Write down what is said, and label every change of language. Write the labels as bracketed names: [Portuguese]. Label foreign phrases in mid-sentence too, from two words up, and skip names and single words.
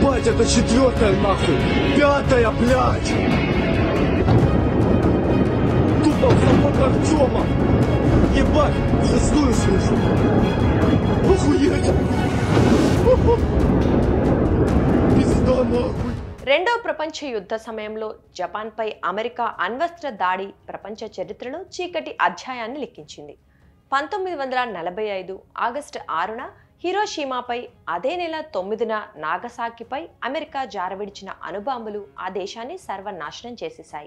[Russian] это четвертая нахуй! Пятая, блядь! Тупо в самого Артема! Ебать! Шестую слышу! Охуеть! Пизда нахуй! [Telugu] రెండో ప్రపంచ యుద్ధ సమయంలో జపాన్పై అమెరికా అణ్వస్త్ర దాడి ప్రపంచ చరిత్రలో చీకటి అధ్యాయాన్ని లిఖించింది. 1945 ఆగస్టు 6న హిరోషిమాపై, అదే నెల 9న నాగసాకిపై అమెరికా జారవిడిచిన అణుబాంబులు ఆ దేశాన్ని సర్వనాశనం చేసేశాయి.